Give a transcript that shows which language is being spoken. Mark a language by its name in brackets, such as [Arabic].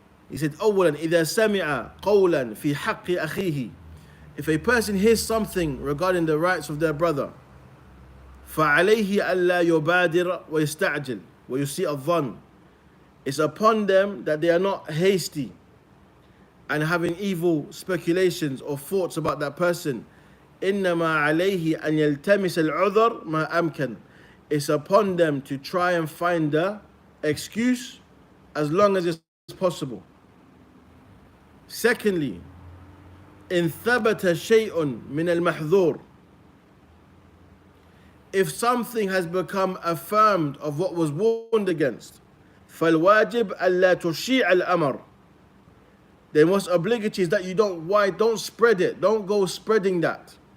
[English] He said, [Arabic] أولا إذا سمع قولا في حق أخيه, [English] if a person hears something regarding the rights of their brother, [Arabic] فعليه ألا يبادر ويستعجل ويسيء الظن, [English] it's upon them that they are not hasty and having evil speculations or thoughts about that person. [Arabic] إنما عليه أن يلتمس العذر ما أمكن. [English] It's upon them to try and find the excuse as long as it's possible. Secondly, [Arabic] إن ثبت شيء من المحذور, [English] if something has become affirmed of what was warned against, [Arabic] فالواجب ألا تشيع الأمر, [English] then what's obligatory is that you don't spread it, don't go spreading that.